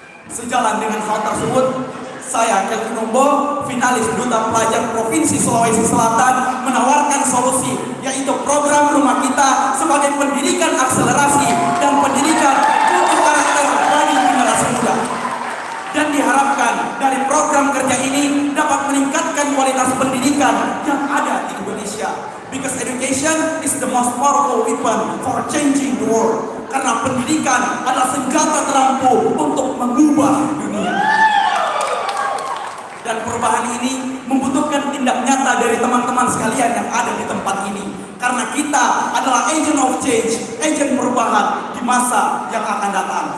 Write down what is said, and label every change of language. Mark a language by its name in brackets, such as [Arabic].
[Indonesian] Sejalan dengan hal tersebut, saya Kelvin Umbo, finalis Duta Pelajar Provinsi Sulawesi Selatan, menawarkan solusi, yaitu program Rumah Kita sebagai pendidikan akselerasi dan pendidikan untuk karakter bagi generasi muda. Dan diharapkan dari program kerja ini dapat meningkatkan kualitas pendidikan yang ada di Indonesia. [English] Because education is the most powerful weapon for changing the world. [Indonesian] Karena pendidikan adalah senjata terampuh untuk mengubah dunia. Dan perubahan ini membutuhkan tindak nyata dari teman-teman sekalian yang ada di tempat ini. Karena kita adalah [English] agent of change, [Indonesian] agent perubahan di masa yang akan datang.